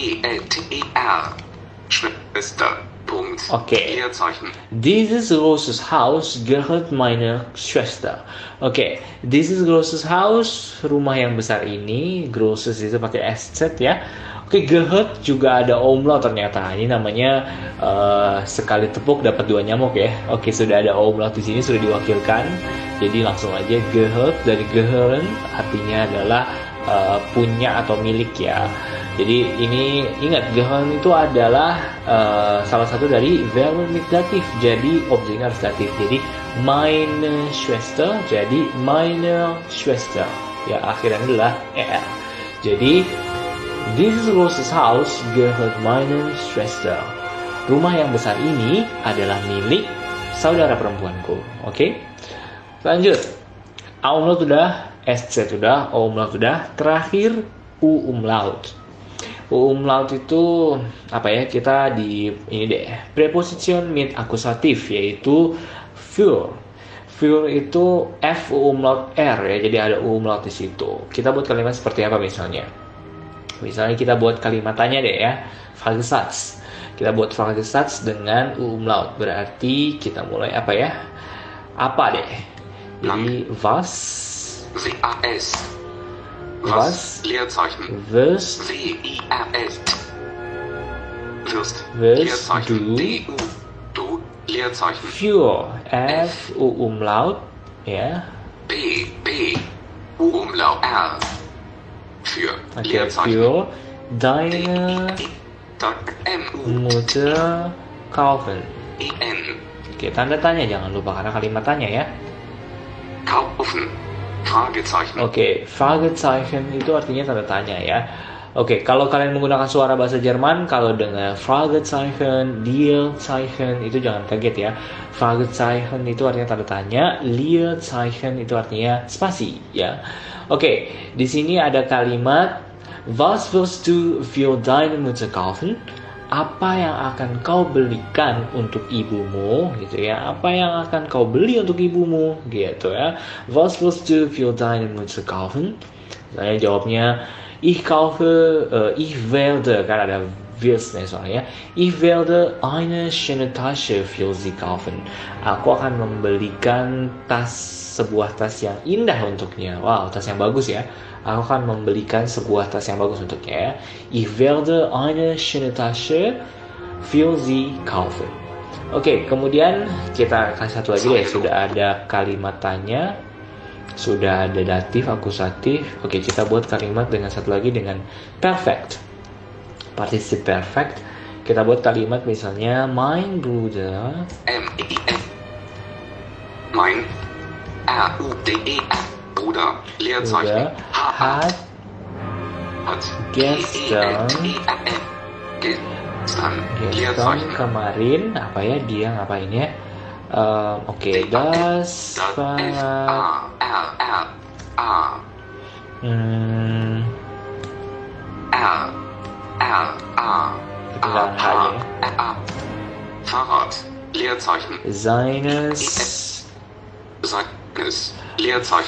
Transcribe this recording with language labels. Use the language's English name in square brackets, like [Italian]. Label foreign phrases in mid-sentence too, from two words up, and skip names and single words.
[German] E-L-T-E-R. Schwester. Punkt. Okay. Leerzeichen. Dieses großes Haus gehört meiner Schwester. Oke, dieses großes Haus, [Indonesian] rumah yang besar ini, großes itu pakai SZ ya. Oke, gehört juga ada umlaut ternyata. Ini namanya sekali tepuk dapat dua nyamuk ya. Oke, sudah ada umlaut di sini, sudah diwakilkan. Jadi langsung aja gehört dari gehören artinya adalah punya atau milik ya. Jadi ini ingat gehören itu adalah salah satu dari Verb datif. Jadi objeknya harus datif. Jadi [German] meine Schwester [Indonesian] jadi [German] meine Schwester. [Indonesian] Ya akhirnya adalah er. Jadi [German] dieses großes Haus gehört meine Schwester. [Indonesian] Rumah yang besar ini adalah milik saudara perempuanku. Oke? Lanjut. Umlaut udah, SZ udah, umlaut udah, terakhir umlaut. Umlaut itu apa ya? Kita di ini deh, preposition mit akusatif yaitu für. Für itu F umlaut R ya, jadi ada umlaut di situ. Kita buat kalimat seperti apa misalnya? Misalnya kita buat kalimat tanya deh ya, Fragesatz. Kita buat Fragesatz dengan umlaut, berarti kita mulai apa ya? Apa deh? Jadi was? [German] W-A-S. Was Leerzeichen. wirst W-I-R-S. Wirst. Wirst Leerzeichen. du D-U. Du. Leerzeichen. [Indonesian] für F umlaut ya. [German] B. B. U-Umlaut. R. Für. Oke, Leerzeichen. für deine M-U. Mutter kaufen. E-N. [Indonesian] Oke, tanda tanya jangan lupa karena kalimat tanya ya. [German] Kaufen. Fragezeichen. [Indonesian] Oke, Fragezeichen itu artinya tanda tanya ya. Oke, kalau kalian menggunakan suara bahasa Jerman, kalau dengan Fragezeichen, Leerzeichen itu jangan kaget ya. Fragezeichen itu artinya tanda tanya, Leerzeichen itu artinya spasi ya. Oke, di sini ada kalimat [German] Was wirst du für deine Mutter kaufen? [Indonesian] Apa yang akan kau belikan untuk ibumu gitu ya, apa yang akan kau beli untuk ibumu gitu ya. [German] Was wirst du für deine Mutter kaufen? [Indonesian] Saya jawabnya [German] ich kaufe, ich werde, [Indonesian] kan ada wirst nih soalnya, [German] ich werde eine schöne Tasche für sie kaufen. [Indonesian] Aku akan membelikan sebuah tas yang indah untuknya. Wow, tas yang bagus ya. Aku akan membelikan sebuah tas yang bagus untuknya ya. [German] Ich werde eine schöne Tasche für sie kaufen. [Indonesian] Oke, kemudian kita kasih satu lagi deh. Sudah ada kalimat tanya, sudah ada datif, akusatif. Oke, kita buat kalimat dengan satu lagi dengan perfect. Particip perfect. Kita buat kalimat misalnya [German] mein Bruder. M-E-N. Mein. R-U-D-E-R. Bruder. Leerzeichen. Hat gestern Leerzeichen. [Indonesian] kemarin apa ya dia ngapain ya? Oke, [German] das war [Indonesian] ketinggalan H-nya. [German] Fahrrad. Leerzeichen. Seines Leerzeichen.